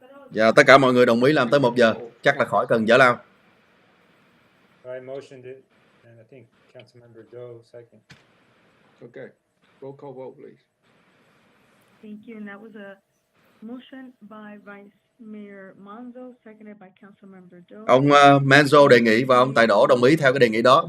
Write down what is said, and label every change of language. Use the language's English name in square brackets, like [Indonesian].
[Vietnamese] Dạ, tất cả mọi người đồng ý làm tới 1 giờ, chắc là khỏi cần giải lao. [English] I motioned it, and I think Councilmember Doe second. Okay, roll call vote, please. Thank you, and that was a motion by Vice Mayor Manzo, seconded by Councilmember Doe. [Vietnamese] Ông Manzo đề nghị và ông Tài Đỗ đồng ý theo cái đề nghị đó.